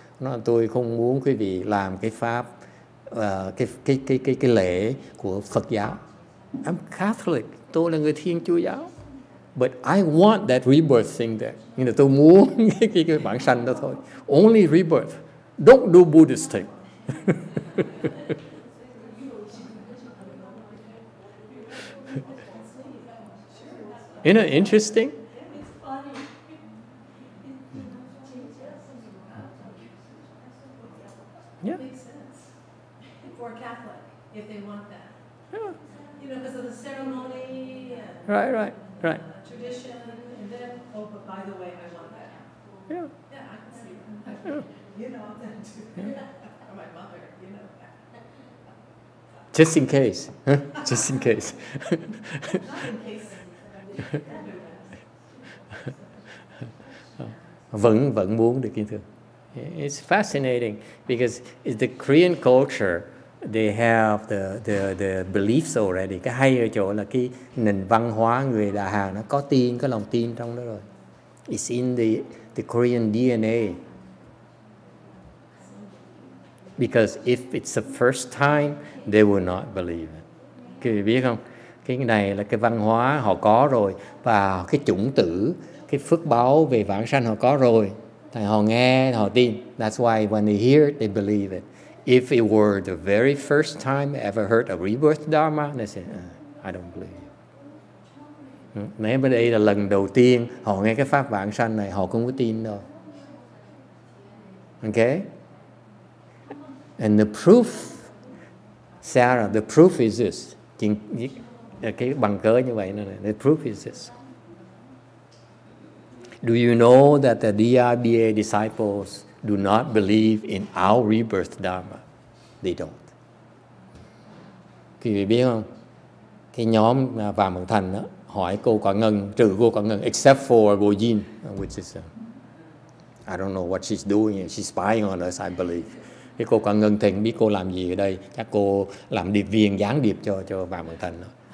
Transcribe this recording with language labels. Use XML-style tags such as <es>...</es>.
<vi>Nó tôi không muốn quý vị làm cái pháp cái lễ của Phật giáo.</vi> <en>I'm Catholic,</en> <vi>tôi là người Thiên Chúa giáo.</vi> <en>But I want that rebirth thing there.</en> <vi>You know, tôi muốn cái bản sanh đó thôi.</vi> <en>Only rebirth. Don't do Buddhist thing. Isn't it interesting? Yeah. It makes sense for a Catholic if they want that. Yeah. You know, because of the ceremony and Right. tradition, and then, oh, but by the way, I want that. Yeah. Yeah, I can see that. Yeah. You know that too. Or my mother, you know that. Just in case. Just in case. Not in case.</en> <vi>Vẫn muốn được kính thưa.</vi> <en>It's fascinating because it's the Korean culture. They have the beliefs already.</en> <vi>Cái hay ở chỗ là cái nền văn hóa người Đà Hàn nó có lòng tin trong đó rồi.</vi> <en>It's in the Korean DNA. Because if it's the first time, they will not believe it.</en> <vi>Quý vị biết không? Cái này là cái văn hóa họ có rồi, và cái chủng tử, cái phước báo về vãng sanh họ có rồi. Thì họ nghe, họ tin.</vi> <en>That's why when they hear it, they believe it. If it were the very first time ever heard a rebirth Dharma, they say, I don't believe it.</en> <vi>Nếu bên đây là lần đầu tiên họ nghe cái pháp vãng sanh này, họ không có tin đâu.</vi> <en>Okay? And the proof, Sarah, the proof is this.</en> <vi>Cái bằng cớ như vậy này.</vi> <en>The proof is this. Do you know that the DRBA disciples do not believe in our rebirth Dharma? They don't.</en> <vi>Quý vị biết không? Cái nhóm Vàng Bận Thành đó, hỏi cô Quả Ngân, trừ cô Quả Ngân,</vi> <en>except for Go Jin, which is, I don't know what she's doing. She's spying on us, I believe.</en> <vi>Cái cô Quả Ngân thì không biết cô làm gì ở đây. Chắc cô làm điệp viên, gián điệp cho Vàng Bận Thành đó.</vi>